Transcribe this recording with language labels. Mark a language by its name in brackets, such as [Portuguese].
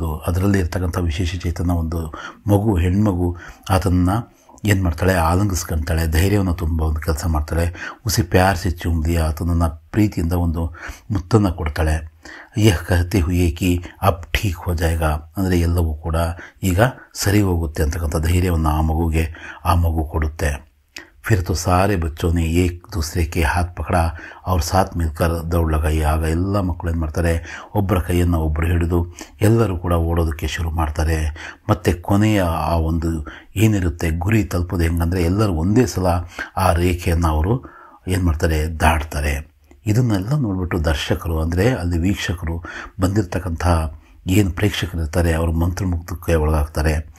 [Kannada] ಅದರಲ್ಲಿ ಇರ್ತಕ್ಕಂಥ ವಿಶೇಷ ಚೇತನ ಒಂದು ಹೆಣ್ಮಗು ಆತನನ್ನು ಏನು ಮಾಡ್ತಾಳೆ, ಆಲಂಗಿಸ್ಕೊಳ್ತಾಳೆ, ಧೈರ್ಯವನ್ನು ತುಂಬ ಒಂದು ಕೆಲಸ ಮಾಡ್ತಾಳೆ. [Hindi] ಉಸಿ ಪ್ಯಾರ್ ಸೆ ಚೂಮ್ ದಿಯಾ. [Kannada] ಆತನನ್ನು ಪ್ರೀತಿಯಿಂದ ಒಂದು ಮುತ್ತನ್ನು ಕೊಡ್ತಾಳೆ. [Hindi] ಯಹ್ ಕಹತೆ ಹುಯೇ ಕಿ ಅಬ್ ಠೀಕ್ ಹೋ ಜಾಯೇಗಾ. [Kannada] ಅಂದರೆ ಎಲ್ಲವೂ ಕೂಡ ಈಗ ಸರಿ ಹೋಗುತ್ತೆ ಅಂತಕ್ಕಂಥ ಧೈರ್ಯವನ್ನು ಆ ಮಗು ಕೊಡುತ್ತೆ. [Hindi] फिर तो सारे बच्चों ने एक दूसरे के हाथ पकड़ा और साथ मिलकर दौड़ लगाई. [Kannada] ಆಗ ಎಲ್ಲ ಮಕ್ಕಳು ಏನು ಮಾಡ್ತಾರೆ, ಒಬ್ಬರ ಕೈಯನ್ನು ಒಬ್ಬರು ಹಿಡಿದು ಎಲ್ಲರೂ ಕೂಡ ಓಡೋದಕ್ಕೆ ಶುರು ಮಾಡ್ತಾರೆ. ಮತ್ತು ಕೊನೆಯ ಆ ಒಂದು ಏನಿರುತ್ತೆ ಗುರಿ ತಲುಪೋದು ಹೆಂಗಂದರೆ ಎಲ್ಲರೂ ಒಂದೇ ಸಲ ಆ ರೇಖೆಯನ್ನು ಅವರು ಏನು ಮಾಡ್ತಾರೆ, ದಾಟ್ತಾರೆ. ಇದನ್ನೆಲ್ಲ ನೋಡಿಬಿಟ್ಟು ದರ್ಶಕರು ಅಂದರೆ ಅಲ್ಲಿ ವೀಕ್ಷಕರು ಬಂದಿರತಕ್ಕಂಥ ಏನು ಪ್ರೇಕ್ಷಕರಿರ್ತಾರೆ ಅವರು ಮಂತ್ರಮುಗ್ಧಕ್ಕೆ ಒಳಗಾಗ್ತಾರೆ.